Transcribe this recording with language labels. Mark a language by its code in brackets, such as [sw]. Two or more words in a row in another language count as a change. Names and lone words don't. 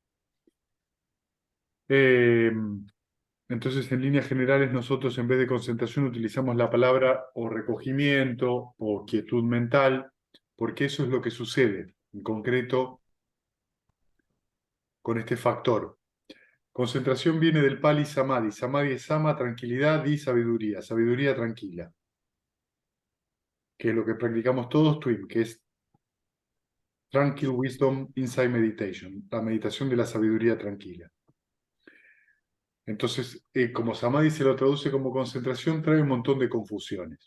[es] Eh, entonces, en líneas generales, nosotros en vez de concentración utilizamos la palabra o recogimiento o quietud mental, porque eso es lo que sucede en concreto con este factor. Concentración viene del pali samadhi. Samadhi es sama, tranquilidad, y sabiduría. Sabiduría tranquila, que es lo que practicamos todos, Twin, que es [en] Tranquil Wisdom Inside Meditation, [es] la meditación de la sabiduría tranquila. Entonces, como Samadhi se lo traduce como concentración, trae un montón de confusiones.